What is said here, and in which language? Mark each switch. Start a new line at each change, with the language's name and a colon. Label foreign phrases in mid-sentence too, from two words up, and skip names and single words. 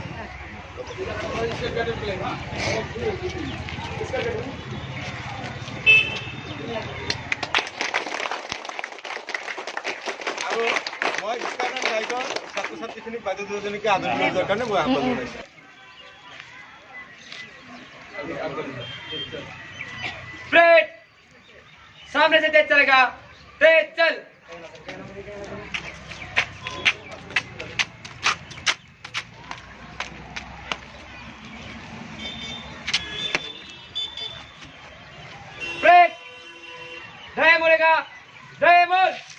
Assamese: আৰু মই স্কাউট গাইডৰ ছাত্ৰ ছাত্ৰীখিনিক বাইদেউ দুজনীকে আদৰণি দিয়াৰ কাৰণে মই আহ্বান জনাইছোঁ।
Hindi: प्लेट सामने से तेज चलेगा, तेज चल। प्लेट ढाई मुड़ेगा, ढाई मुड़।